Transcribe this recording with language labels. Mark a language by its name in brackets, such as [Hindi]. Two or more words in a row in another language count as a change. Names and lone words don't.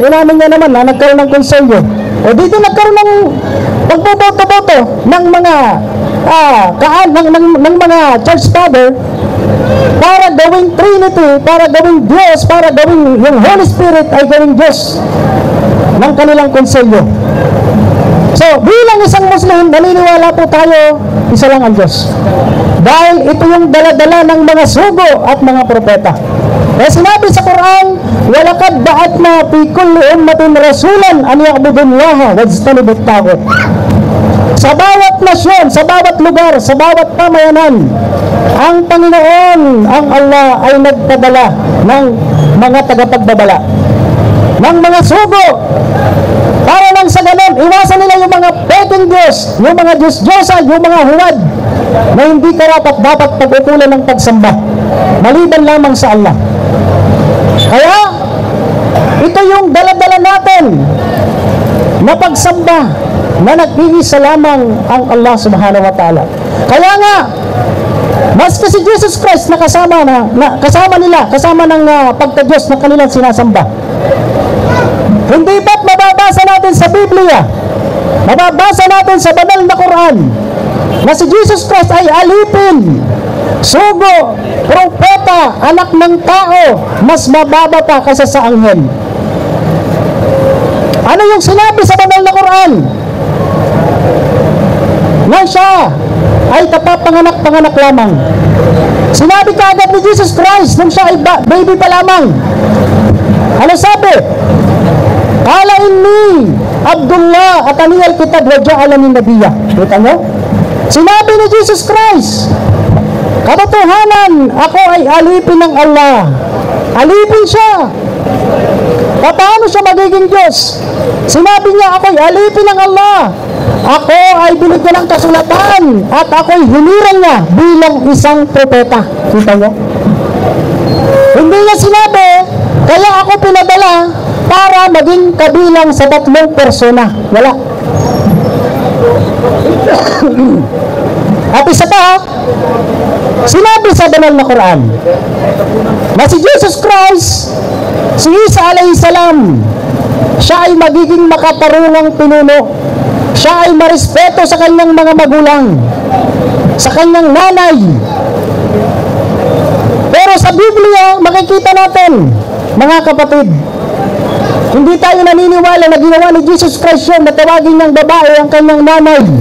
[Filipino] Inamin niya naman na nagkaroon ng konselyo. O dito nagkaroon ng pagboboto-boto ng mga ng mga [English] church father [Filipino] para gawing Trinity, para gawing Diyos, para gawing yung [English] Holy Spirit [Filipino] ay gawing Diyos ng kanilang konselyo. So, bilang isang Muslim, naniniwala po tayo, isa lang ang Diyos. Dahil ito yung dala-dala ng mga sugo at mga propeta. Kaya sinabi sa Quran, [Arabic] وَلَقَدْ بَعَثْنَا فِي كُلِّ أُمَّةٍ رَسُولًا أَنْ يَعْبُدُوا اللَّهَ وَاجْتَنِبُوا الطَّاغُوتَ. [Filipino] Sa bawat nasyon, sa bawat lugar, sa bawat pamayanan, ang Panginoon, ang Allah ay nagpadala ng mga tagapagbabala, ng mga sugo, para lang sa ganun, iwasan nila yung mga pwedeng Diyos, yung mga Diyos-Diyosa, yung mga huwad, na hindi karapat dapat pag-ukulan ng pagsamba, maliban lamang sa Allah. Kaya, ito yung dala-dala natin na pagsamba na nag-iisa lamang ang Allah [Arabic] سبحانه وتعالى. [Filipino] Kaya nga, maski si [English] Jesus Christ [Filipino] na kasama ng pagka-Diyos na kanilang sinasamba. Hindi ba't mababasa natin sa Biblia, mababasa natin sa banal na Quran, na si [English] Jesus Christ [Filipino] ay alipin, sugo, propeta, anak ng tao, mas mababa pa kaysa sa anghel. Ano yung sinabi sa banal na Quran? Na siya ay kapapanganak-panganak lamang. Sinabi kaagad ni [English] Jesus Christ [Filipino] nung siya ay baby pa lamang. Ano sabi? [Arabic] قال إني عبد الله آتاني الكتاب وجعلني نبيا. [Filipino] Kita nyo? Sinabi ni [English] Jesus Christ, [Filipino] katotohanan, ako ay alipin ng Allah. Alipin siya. Paano siya magiging Diyos? Sinabi niya, ako ay alipin ng Allah. Ako ay binigyan ng kasulatan at ako ay hinirang niya bilang isang propeta. Kita niyo? Hindi niya sinabi, kaya ako pinadala para maging kabilang sa 3 persona. Wala. At isa pa, sinabi sa banal na Quran na si [English] Jesus Christ, [Filipino] si Isa [Arabic] عليه السلام, [Filipino] siya ay magiging makatarungang pinuno. Siya ay marespeto sa kanyang mga magulang, sa kanyang nanay. Pero sa Biblia, makikita natin, mga kapatid, hindi tayo naniniwala na ginawa ni [English] Jesus Christ [Filipino] yun na tawagin niyang babae ang kanyang nanay.